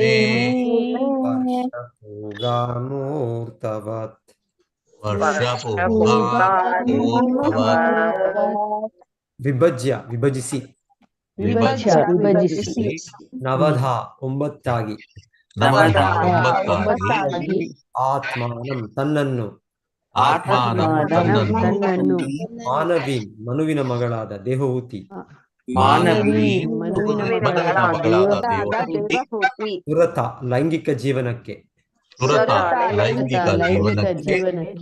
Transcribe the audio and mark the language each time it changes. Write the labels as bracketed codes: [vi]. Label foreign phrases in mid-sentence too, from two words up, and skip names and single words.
[sa] ವರ್ಷಪೂಗಾನ್ ಮುಹೂರ್ತವತ್ ವರ್ಷಪೂಗಾನ್ ಮುಹೂರ್ತವತ್ [kn] ವಿಭಜಿಸಿ ವಿಭಜಿಸಿ ನವಧ ಒಂಬತ್ತಾಗಿ ನವಧ ಒಂಬತ್ತಾಗಿ ಆತ್ಮಾನಂ ತನ್ನನ್ನು ಆತ್ಮಾನಂ ತನ್ನನ್ನು ಮಾನವಿ ಮನುವಿನ ಮಗಳಾದ ದೇವಹೂತಿ ಮಾನವೀಂ ಮನುವಿನ ಮಗಳಾದ ದೇವಹೂತಿ ಸುರತ ಲೈಂಗಿಕ ಜೀವನಕ್ಕೆ ಸುರತ ಲೈಂಗಿಕ ಜೀವನಕ್ಕೆ